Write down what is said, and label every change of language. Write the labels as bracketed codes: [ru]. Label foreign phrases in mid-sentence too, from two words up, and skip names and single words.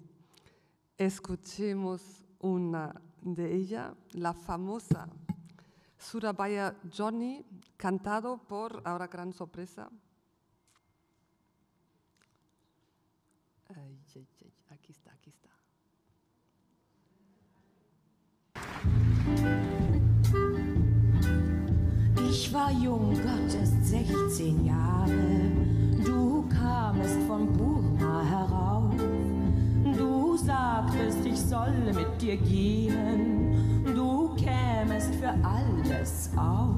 [es] Escuchemos una de ellas, la famosa Surabaya Johnny, cantado por, ahora gran sorpresa, aquí está. [de] Ich war jung, gottest 16 Jahre, du kamest von Burma herauf. Du sagtest, ich solle mit dir gehen, du kämest für alles auf.